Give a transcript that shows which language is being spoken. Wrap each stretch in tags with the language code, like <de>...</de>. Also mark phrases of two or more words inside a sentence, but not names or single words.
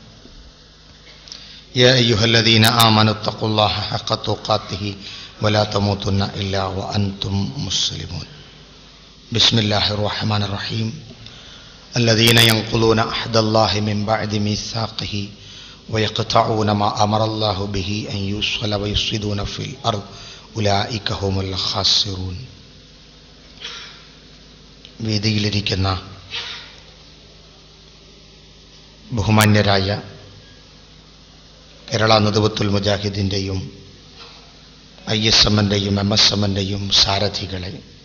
<ar>يا أيها الذين آمنوا اتقوا الله حق تقاته ولا تموتن إلا وأنتم مسلمون. بسم الله الرحمن الرحيم. الذين ينقضون عهد الله من بعد ميثاقه ويقطعون ما أمر الله به أن يوصل ويفسدون في الأرض أولئك هم الخاسرون.</ar> <ml>വേദിയിലിരിക്കുന്ന ബഹുമാന്യരായ കേരള നദ്വത്തുൽ മുജാഹിദിൻ്റെയും ISMൻ്റെയും MSMൻ്റെയും സാരഥികളെ,</ml>